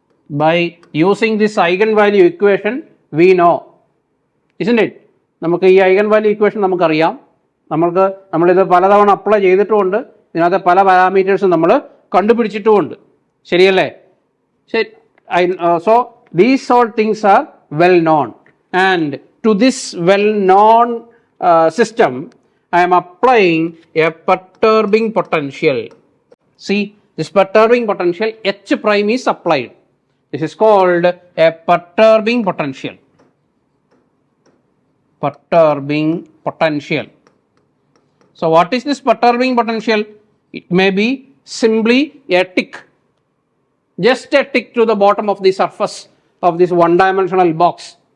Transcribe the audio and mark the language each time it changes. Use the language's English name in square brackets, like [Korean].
[English] By using this eigenvalue equation, we know, isn't it? [Malayalam] നമുക്ക് ഈ eigen value equation നമുക്കറിയാം, നമ്മളിത് പലതവണ അപ്ലൈ ചെയ്തിട്ടുമുണ്ട്, ഇതിനകത്ത് പല പാരാമീറ്റേഴ്സും നമ്മൾ കണ്ടുപിടിച്ചിട്ടുമുണ്ട്, ശരിയല്ലേ? ശരി. [English] So these all things are well known, and to this well known system I am applying a perturbing potential. See, this perturbing potential H prime is applied. This is called a perturbing potential. Perturbing potential. So what is this perturbing potential? It may be simply a tick, just a tick to the bottom of the surface of this one-dimensional box.